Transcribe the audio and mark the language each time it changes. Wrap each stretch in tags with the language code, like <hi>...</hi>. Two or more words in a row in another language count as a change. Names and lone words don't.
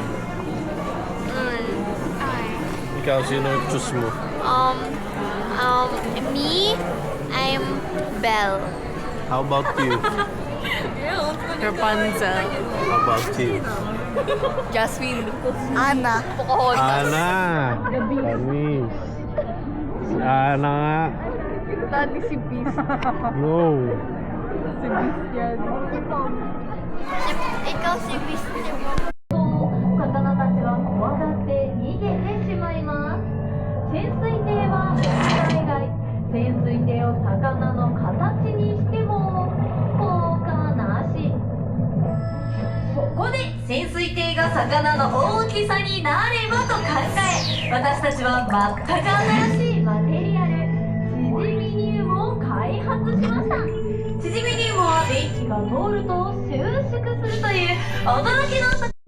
<tl>Ikaw, sino yung choose mo?</tl> <en>me, I'm Belle. How about you? Rapunzel. How about you? Jasmine. Anna. Pocahontas.</en> <tl>Ana! Kami. Si Ana nga.</tl> <ceb>Tani si Beast.</ceb> <en>No!</en> <tl>Si Beast yan. Ikaw si Beast.</tl> <ja>魚たちは怖がって逃げてしまいます潜水艇は問題外潜水艇を魚の形にしても効果なしそこで潜水艇が魚の大きさになればと考え私たちは全く新しいマテリアルチジミニウムを開発しましたチジミニウムは電気が通ると収縮するという驚きの</ja>